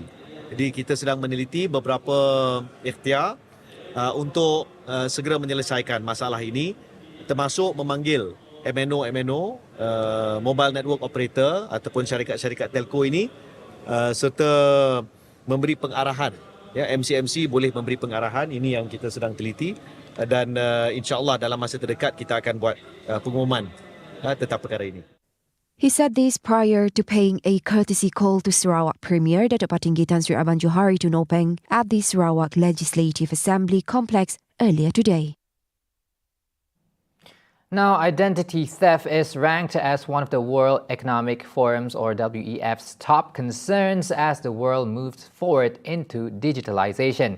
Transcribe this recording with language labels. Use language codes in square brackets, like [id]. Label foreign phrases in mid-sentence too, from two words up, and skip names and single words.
[ms] Jadi kita sedang meneliti beberapa ikhtiar untuk segera menyelesaikan masalah ini, termasuk memanggil MNO, [en] mobile network operator [ms] ataupun syarikat-syarikat telco ini, serta memberi pengarahan. Ya, MC boleh memberi pengarahan, ini yang kita sedang teliti, dan [ar] إن شاء الله [ms] dalam masa terdekat kita akan buat pengumuman tentang perkara ini. [en] He said this prior to paying a courtesy call to Sarawak Premier Datuk Patinggi Tan Sri Abang Johari Tunopeng at the Sarawak Legislative Assembly complex earlier today. Now, identity theft is ranked as one of the World Economic Forum's or WEF's top concerns as the world moves forward into digitalization.